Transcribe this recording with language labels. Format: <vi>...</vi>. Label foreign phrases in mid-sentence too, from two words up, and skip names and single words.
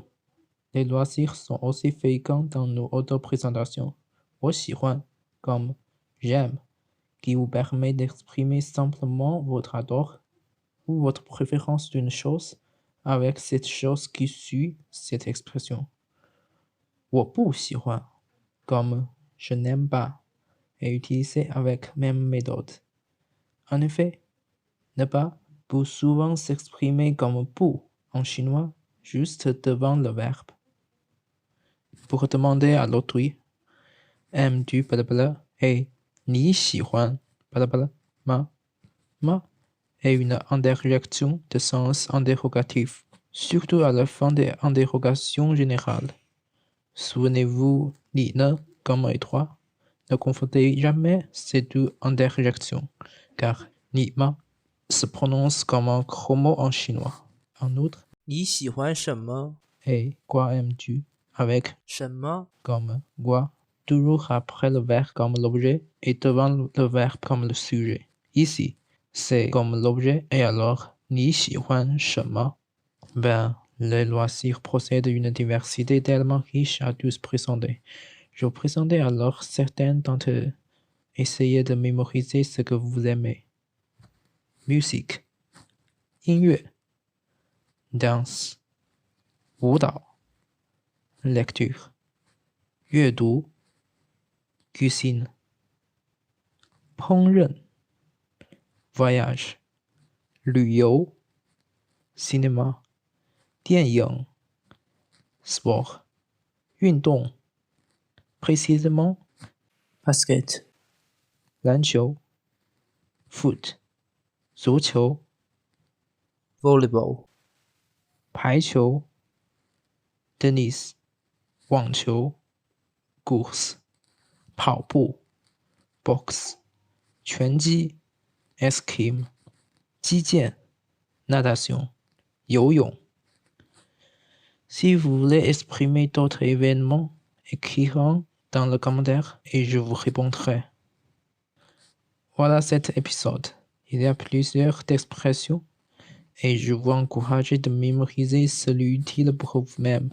<fr>Les loisirs sont aussi fréquents dans nos auto-présentations.</fr> <zh>我喜欢</zh> <fr>comme j'aime, qui vous permet d'exprimer simplement votre adore ou votre préférence d'une chose avec cette chose qui suit cette expression.</fr> <zh>我不喜欢</zh> <fr>comme je n'aime pas est utilisé avec même méthode. En effet, ne pas peut souvent s'exprimer comme pu en chinois juste devant le verbe. Pour demander à l'autrui, aimes-tu blablabla et</fr> <zh>你喜欢</zh> <fr>blablabla ma est une interjection de sens interrogatif, surtout à la fin des interrogations générales. Souvenez-vous,</fr> <zh>你呢</zh> <fr>comme étroit. Ne confondez jamais ces deux interjections, car</fr> <zh>你吗</zh> <fr>se prononce comme un gros mot en chinois. En outre,</fr> <zh>你喜欢什么？</zh> <fr>et quoi aimes-tu avec</fr> <zh>什么？</zh> <fr>comme quoi, toujours après le verbe comme l'objet et devant le verbe comme le sujet. Ici, c'est comme l'objet. Et alors,</fr> <zh>你喜欢什么?</zh> <fr>Ben, les loisirs possèdent une diversité tellement riche à tous présenter. Je vous présentais alors certains d'entre eux. Essayez de mémoriser ce que vous aimez. Musique, 音乐 danse, 舞蹈 lecture, 阅读 cuisine, 烹饪 voyage, 旅游 cinéma, 电影 sport, 运动 précisément basket,</fr> <zh>篮球 foot, 足球</zh> <fr>volleyball, 排球 tennis, 网球 course, 跑步 box, 拳击 escrime, 击剑 natation, 游泳 Si vous voulez exprimer d'autres événements, écrivez dans le commentaire et je vous répondrai. Voilà cet épisode. Il y a plusieurs expressions et je vous encourage de mémoriser celui utile pour vous-même.</fr>